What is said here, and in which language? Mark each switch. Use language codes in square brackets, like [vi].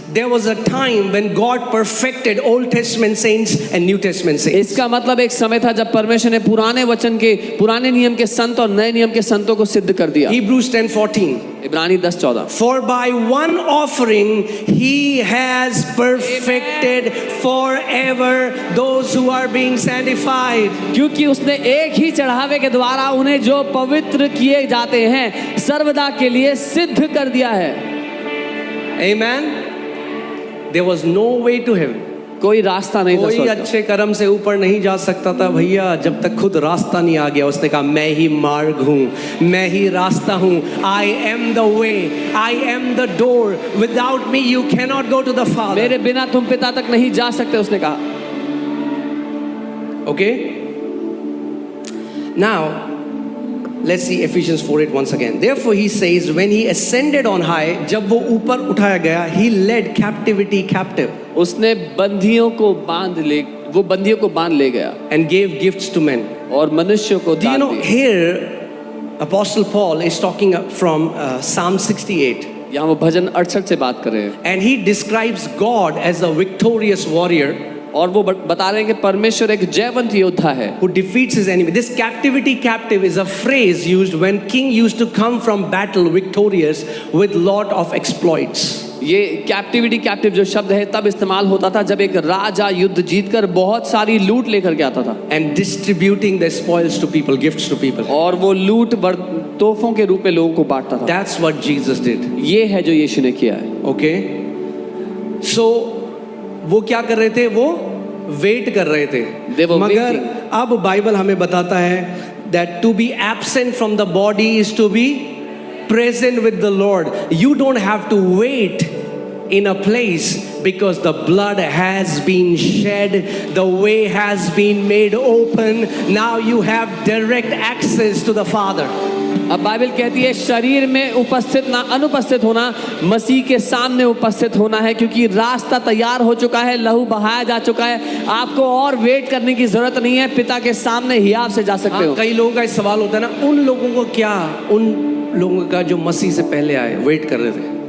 [en] there was a time when God perfected Old Testament saints and New Testament saints. [hi] इसका मतलब एक समय था जब परमेश्वर ने पुराने नियम के संत और नए नियम के संतों को सिद्ध कर दिया। [en] Hebrews 10:14. [hi] इब्रानी 10:14। [en] For by one offering he has perfected forever those who are being sanctified. [hi] क्योंकि उसने एक ही चढ़ावे के द्वारा उन्हें जो पवित्र किए जाते हैं सर्वदा के लिए सिद्ध कर दिया है। [en] Amen. There was no way to heaven. [hi] कोई रास्ता नहीं था कोई स्वर्ग का। अच्छे कर्म से ऊपर नहीं जा सकता था भैया, जब तक खुद रास्ता नहीं आ गया। उसने कहा मैं ही मार्ग हूँ, मैं ही रास्ता हूँ। [en] I am the way, I am the door. Without me you cannot go to the Father. [hi] मेरे बिना तुम पिता तक नहीं जा सकते, उसने कहा। [en] Okay? Now let's see Ephesians 4:8 once again. Therefore he says when he ascended on high, [hi] जब वो ऊपर उठाया गया, [en] he led captivity captive [hi] उसने बंदियों को बांध ले गया [en] and gave gifts to men. [hi] और मनुष्यों को [en] Do you [hi] दान [en] know [hi] दिए। [en] here Apostle Paul is talking from Psalm 68, [hi] यहाँ वो भजन 68 से बात कर रहे हैं [en] and he describes God as a victorious warrior [hi] और वो बता रहे हैं कि परमेश्वर एक जयवंत योद्धा है [en] who defeats his enemy. This captivity captive is a phrase used when king used to come from battle victorious with lot of exploits. [hi] ये कैप्टिव जो शब्द है तब इस्तेमाल होता था जब एक राजा युद्ध जीतकर बहुत सारी लूट लेकर के आता था [en] And distributing the spoils to people, gifts to people. [hi] और वो लूट तोहफों के रूप में लोगों को बांटता था। [en] That's what Jesus did. [hi] ये है जो यीशु ने किया है। [en] Okay? So [hi] वो क्या कर रहे थे? वो वेट कर रहे थे। [en] They were [hi] मगर [en] waiting. [hi] अब बाइबल हमें बताता है [en] that to be absent from the body is to be present with the Lord. You don't have to wait in a place because the blood has been shed, the way has been made open. Now you have direct access to the Father. [hi] अब Bible कहती है शरीर में उपस्थित ना अनुपस्थित होना, मसीह के सामने उपस्थित होना है, क्योंकि रास्ता तैयार हो चुका है, लहू बहाया जा चुका है। आपको और वेट करने की जरूरत नहीं है, पिता के सामने ही आप से जा सकते हो। कई लोगों का इस सवाल होता है ना, उन लोगों को क्या, उन लोगों का जो मसीह से पहले आए, वेट कर रहे थे।